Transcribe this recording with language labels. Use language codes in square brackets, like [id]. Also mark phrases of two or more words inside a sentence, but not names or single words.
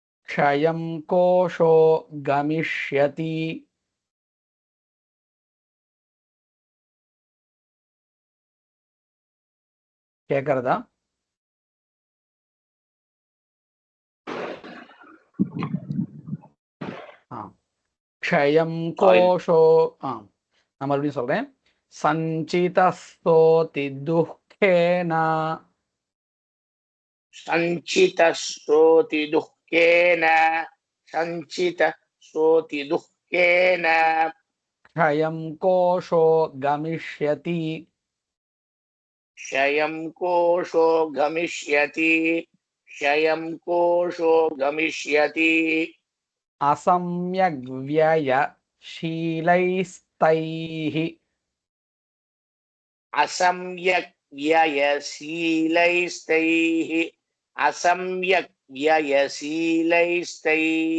[sa] క్షయం కోశో గమిష్యతి கேக்குறதா க்ஷயம் கோஷோ [ta] நான் மறுபடியும் சொல்றேன் [sa] சஞ்சிதஸ்தோதி துக்கேன सञ्चितश्रोति दुःखेन सञ्चितश्रोति दुःखेन క్షయం కోశో గమిష్యతి क्षयं कोशो गमिष्यति क्षयं कोशो गमिष्यति అసమ్యగ్వ్యయశీలైస్తైః असम्यक् व्ययशीलैस्तैः असम्यक् व्ययशीलैस्तैः